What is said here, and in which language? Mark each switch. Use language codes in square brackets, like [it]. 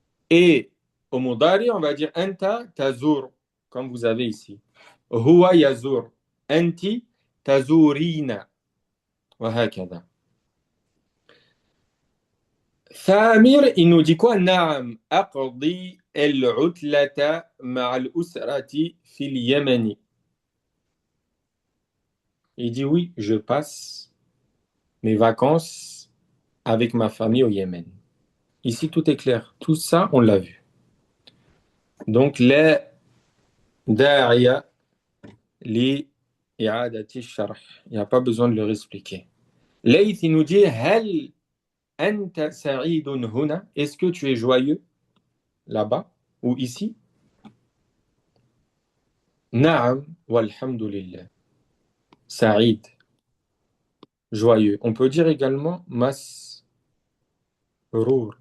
[fr] Et au Mudari, on va dire Anta tazur, comme vous avez ici. [ar] Huwa yazur. Anti tazurina. وهكذا. [fr] ثامر, il nous dit quoi? [ar] نعم أقضي العطلة مع الأسرة في اليمن. [fr] Il dit oui, je passe mes vacances avec ma famille au Yémen. Ici, tout est clair. Tout ça, on l'a vu. Donc, les [ar] داعي لإعادة الشرح. [fr] Il n'y a pas besoin de leur expliquer. Leïth, il nous dit [ar] هل أنت سعيد هنا? [fr] Est-ce que tu es joyeux là-bas ou ici? [ar] نعم والحمد لله. [fr] سعيد, joyeux. On peut dire également مسرور